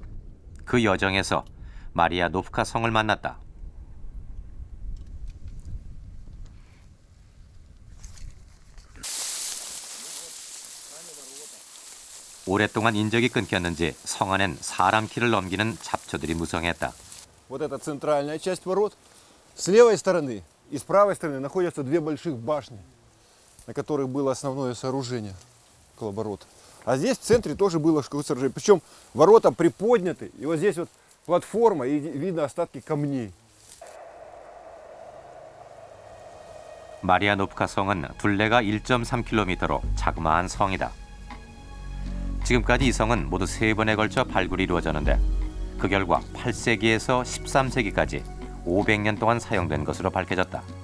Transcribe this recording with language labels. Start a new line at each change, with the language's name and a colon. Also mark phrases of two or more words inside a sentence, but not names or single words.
Korean: 그 여정에서 마리아 노프카 성을 만났다. 오랫동안 인적이 끊겼는지 성 안엔 사람 키를 넘기는 잡초들이 무성했다.
Russian: Вот это центральная часть ворот. С левой стороны и с правой стороны находятся две больших башни, на которых было основное сооружение около ворот. А здесь в центре тоже было сооружение. Причем ворота приподняты, и вот здесь вот платформа, и видно остатки камней.
Korean: 마리아 노프카 성은 둘레가 1.3km로 자그마한 성이다. 지금까지 이 성은 모두 3번에 걸쳐 발굴이 이루어졌는데 그 결과 8세기에서 13세기까지 500년 동안 사용된 것으로 밝혀졌다.